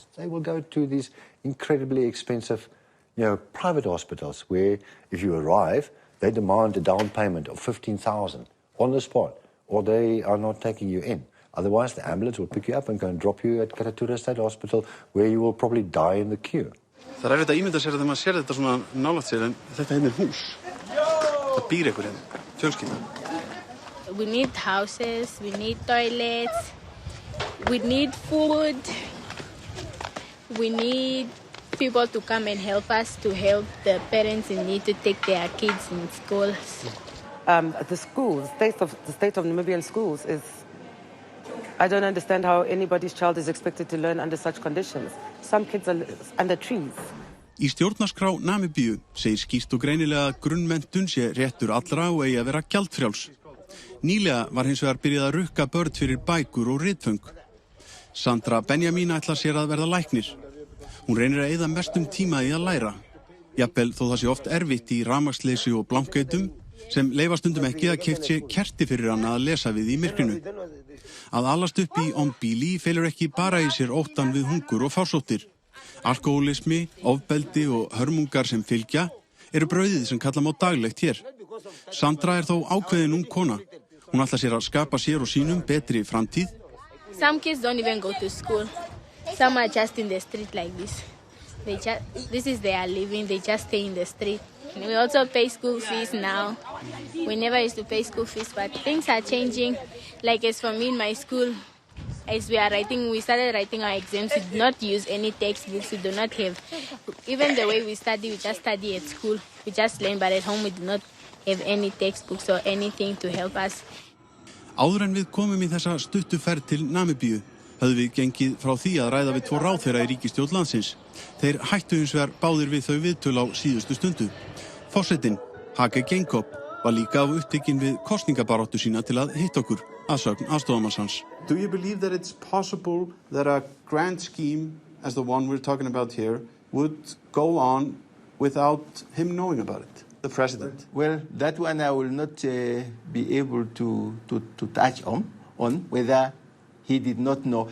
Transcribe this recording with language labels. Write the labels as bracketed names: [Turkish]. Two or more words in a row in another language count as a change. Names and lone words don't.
[English] They will go to these incredibly expensive, private hospitals where if you arrive, they demand a down payment of 15,000 on the spot, or they are not taking you in. Otherwise, the ambulance will pick you up and go and drop you at Karatura State Hospital, where you will probably die in the queue. [Icelandic] Það erfitt að ímynda sér þegar maður sér þetta svona nálægt sér, en þetta er hús. Það býr einhver fjölskylda. [English] We need houses, we need toilets, we need food, we need people to come and help us to help the parents in need to take their kids in schools. The state of Namibian schools is, I don't understand how anybody's child is expected to learn under such conditions. Some kids are under trees. [Icelandic] Í stjórnarskrá Namibíu segir skýrt og greinilega að grunnmenntun sé réttur allra og eigi að vera gjaldfrjáls. Nýlega var hins vegar byrjað að rukka börn fyrir bækur og ritföng. Sandra Benjamin ætlar sér að verða læknir. Hún reynir að eyða mestum tíma í að læra. Jafnvel þó það sé oft erfitt í rafmagnsleysi og blankgeitum sem leyfa stundum ekki að keypt sé kerti fyrir hana að lesa við í myrkrinu. Að alast upp í Ombili felur ekki bara í sér óttan við hungur og fársóttir. Alkohólismi, ofbeldi og hörmungar sem fylgja eru brauðið sem kalla má daglegt hér. Sandra er þó ákveðin kona. Hún ætlar sér að skapa sér og sínum betri framtíð. [English] Some kids don't even go to school. Some are just in the street like this. This is their living. They just stay in the street. We also pay school fees now. We never used to pay school fees, but things are changing. Like as for me in my school, as we started writing our exams, we do not use any textbooks. We do not have, even the way we study, we just study at school. We just learn, but at home we do not have any textbooks or anything to help us. [Icelandic] Áður en við komum í þessa stuttu ferð til Namibíu, höfðum við gengið frá því að ræða við 2 ráðherra í ríkisstjórn landsins. Þeir hættu hins vegar báðir við þau viðtöl á síðustu stundu. Forsetinn, Hage Geingob, var líka af upptekinn við kosningabaráttu sína til að hitta okkur, að sögn aðstoðarmanns hans. [English] Do you believe that it's possible that a grand scheme as the one we're talking about here would go on without him knowing about it, the president? Well, that one I will not be able to touch on whether he did not know.